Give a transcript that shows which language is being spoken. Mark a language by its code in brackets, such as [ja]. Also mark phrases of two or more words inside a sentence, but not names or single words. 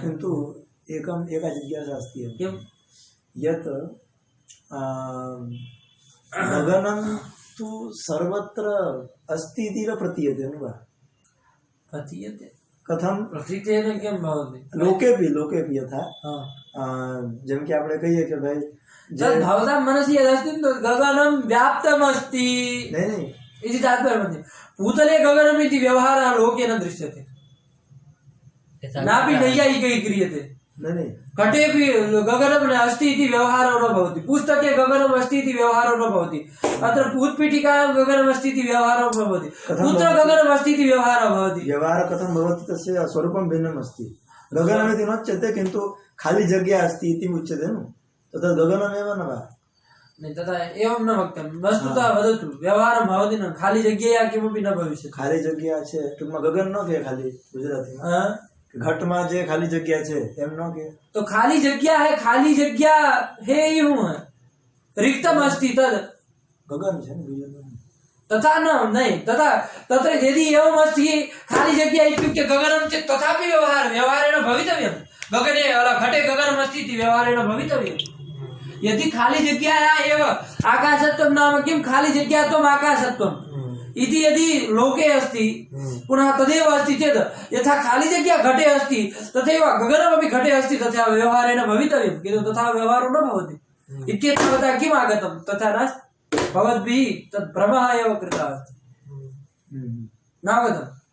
[sa] किन्तु एका जिज्ञासा अस्ति। किं? यत् गगनं तु सर्वत्र अस्ति इति न प्रतीयते न वा? प्रतीयते। कथं? प्रतीतेन किं भवति? लोकेपि यथा [gu] જેમ કે આપણે કહીએ કે ભાઈ [sa] भवतां मनसि यदस्ति गगनं व्याप्तमस्ति इति तात्पर्यमस्ति। भूतले गगनम् इति व्यवहारः लोके न दृश्यते, नापि नैयायिकैः क्रियते। घटेपि गगनम् अस्ति इति व्यवहारो न भवति, पुस्तके गगनम् अस्ति इति व्यवहारो न भवति, अत्र उत्पीठिकायां गगनम् अस्ति इति व्यवहारो न भवति, कुत्र गगनम् अस्ति इति व्यवहारः भवति। व्यवहारः कथं भवति? तस्य स्वरूपं भिन्नम् अस्ति। गगनमिति नोच्यते, किन्तु [gu] ખાલી જગ્યા [sa] अस्ति इति उच्यते न, तत् गगनमेव न वा? नहीं तथा एवं न वक्तव्यं वस्तुतः वदतु व्यवहारं भवति न खाली जग्यया किमपि न भविष्यति [gu] ખાલી જગ્યા છે ટૂંકમાં ગગન ન કે ખાલી ગુજરાતીમાં ઘટમાં જે ખાલી જગ્યા છે એમ ન કે [hi] तो खाली जग्या है यूं है [sa] रिक्तम अस्ति तद [gu] ગગન છે ને બીજું તો. [sa] तथा न नहीं तथा तत्र यदि एवम् अस्ति [gu] ખાલી જગ્યા [sa] इत्युक्ते गगनं चेत् तथापि व्यवहारेण भवितव्यं गगने घटे गगनम् अस्ति इति व्यवहारेण भवितव्यं यदि खाली जग्याया एव आकाशत्वं नाम किं खाली जग्यात्वम् आकाशत्वम् इति यदि लोके अस्ति पुनः तदेव अस्ति चेत् यथा [gu] ખાલી જગ્યા [sa] घटे अस्ति तथैव गगनमपि घटे अस्ति तथा व्यवहारेण भवितव्यं किन्तु तथा व्यवहारो न भवति इत्येतावता किम् आगतं तथा नास्ति भवद्भिः तत् भ्रमः एव कृतः अस्ति नावगतम्